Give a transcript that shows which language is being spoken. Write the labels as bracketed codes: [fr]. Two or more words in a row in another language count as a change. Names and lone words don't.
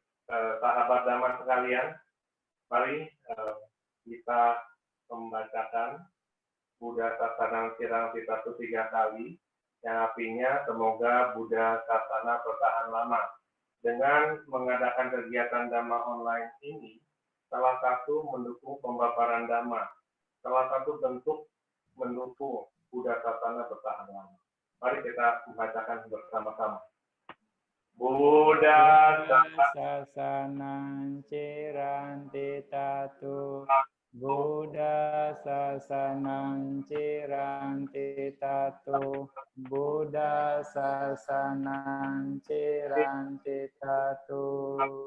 [id] Sahabat Dhamma sekalian, mari kita membacakan [pi] Buddha Sasanang Cirang Citatu [id] 3 kali, yang artinya semoga Buddha Sasana bertahan lama. Dengan mengadakan kegiatan Dhamma online ini, salah satu mendukung pembabaran Dhamma, salah satu bentuk mendukung Buddha Sasana bertahan lama. Mari kita membacakan bersama-sama. [pi] Buddha Sasanang Cirang Citatu, Buddha Sasanang Cirang Citatu, Buddha Sasanang Cirang Citatu.